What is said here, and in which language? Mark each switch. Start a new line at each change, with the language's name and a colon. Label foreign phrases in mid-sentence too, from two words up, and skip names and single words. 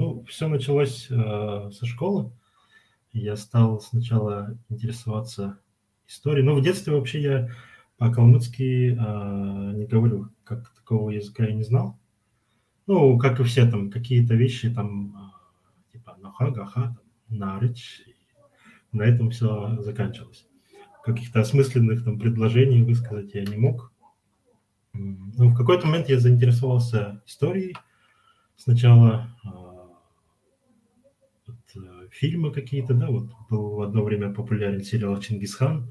Russian: Ну, все началось со школы. Я стал сначала интересоваться историей. Ну, в детстве вообще я по-калмыцки не говорю, как такого языка я не знал. Ну, как и все, там, какие-то вещи, там, типа наха, гаха, нарыч. На этом все заканчивалось. Каких-то осмысленных там предложений высказать я не мог. Ну, в какой-то момент я заинтересовался историей. Сначала фильмы какие-то, да, вот был в одно время популярен сериал «Чингисхан».